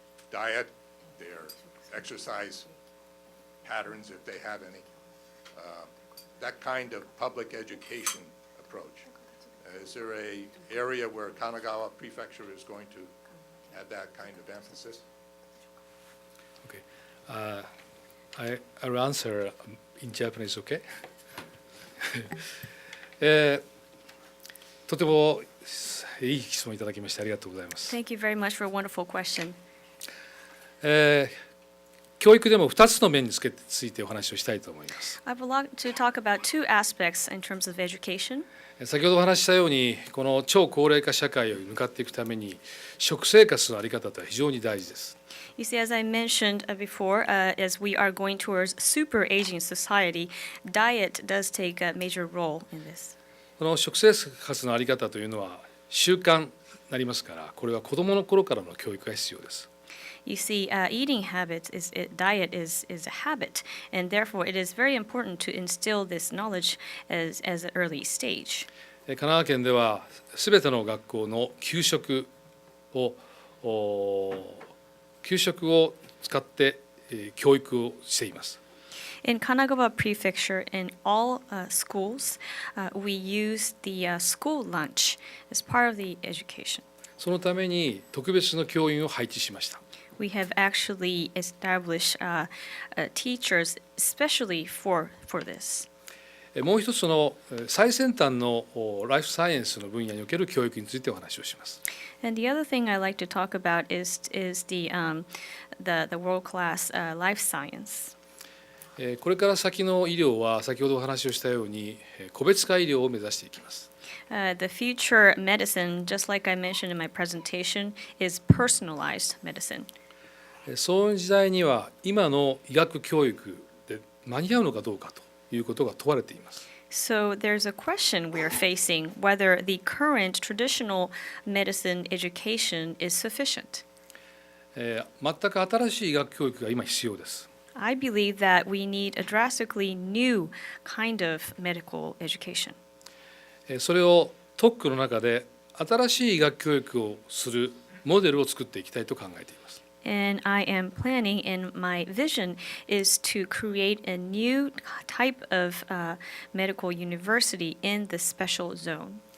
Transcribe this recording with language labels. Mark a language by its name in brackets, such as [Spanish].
[English] diet, their exercise patterns if they have any, that kind of public education approach. Is there an area where Kanagawa Prefecture is going to add that kind of emphasis? Okay. I'll answer in Japanese, okay? [Japanese] とてもいい質問いただきましてありがとうございます。 [English] Thank you very much for a wonderful question. [Japanese] 教育でも2つの面についてお話をしたいと思います。 [English] I would like to talk about two aspects in terms of education. [Japanese] 先ほどお話ししたように、この超高齢化社会に向かっていくために、食生活の在り方とは非常に大事です。 [English] You see, as I mentioned before, as we are going towards super aging society, diet does take a major role in this. [Japanese] この食生活の在り方というのは習慣になりますから、これは子どもの頃からの教育が必要です。 [English] You see, eating habits diet is a habit, and therefore it is very important to instill this knowledge as an early stage. [Japanese] 神奈川県ではすべての学校の給食を使って教育をしています。 [English] In Kanagawa Prefecture, in all schools, we use the school lunch as part of the education. [Japanese] そのために特別の教員を配置しました。 [English] We have actually established teachers especially for this. [Japanese] もう一つの最先端のライフサイエンスの分野における教育についてお話をします。 [English] And the other thing I like to talk about is the world-class life science. [Japanese] これから先の医療は先ほどお話をしたように個別化医療を目指していきます。 [English] The future medicine, just like I mentioned in my presentation, is personalized medicine. [Japanese] そういう時代には今の医学教育で間に合うのかどうかということが問われています。 [English] So there's a question we are facing whether the current traditional medicine education is sufficient. [Japanese] 全く新しい医学教育が今必要です。 [English] I believe that we need a drastically new kind of medical education. [Japanese] それを特区の中で新しい医学教育をするモデルを作っていきたいと考えています。 [English] And I am planning, and my vision is to create a new type of medical university in the special zone.